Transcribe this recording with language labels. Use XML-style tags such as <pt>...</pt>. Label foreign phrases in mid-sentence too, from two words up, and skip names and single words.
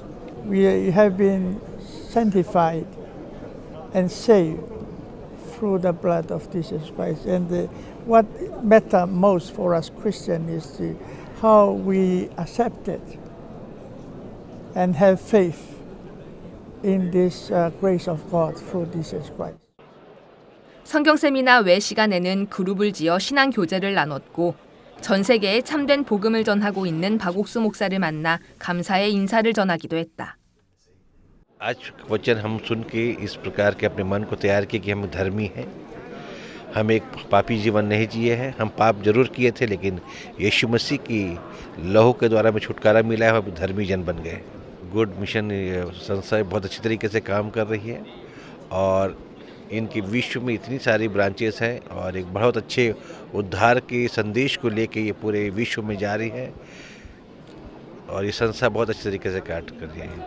<en>We have been sanctified and saved through the blood of Jesus Christ. And what matters most for us Christians is how we accept it and have faith in this grace of God through Jesus Christ.</en> <ko>성경 세미나 외 시간에는 그룹을 지어 신앙 교제를 나눴고 전 세계에 참된 복음을 전하고 있는 박옥수 목사를 만나 감사의 인사를 전하기도 했다.</ko> <hi>आज वचन हम सुन के इस प्रकार के अपने मन को तैयार किए कि हम धर्मी हैं, हम एक पापी जीवन नहीं जिए हैं, हम पाप जरूर किए थे लेकिन यीशु मसीह की लहू के द्वारा हमें छुटकारा मिला है, हम धर्मी जन बन गए। गुड मिशन संस्था बहुत अच्छी तरीके से काम कर रही है और इनकी विश्व में इतनी सारी ब्रांचेस हैं और एक बहुत अच्छे उद्धार के संदेश को लेके ये पूरे विश्व में जा रही है और ये संस्था बहुत अच्छी तरीके से कार्य कर रही है।</hi>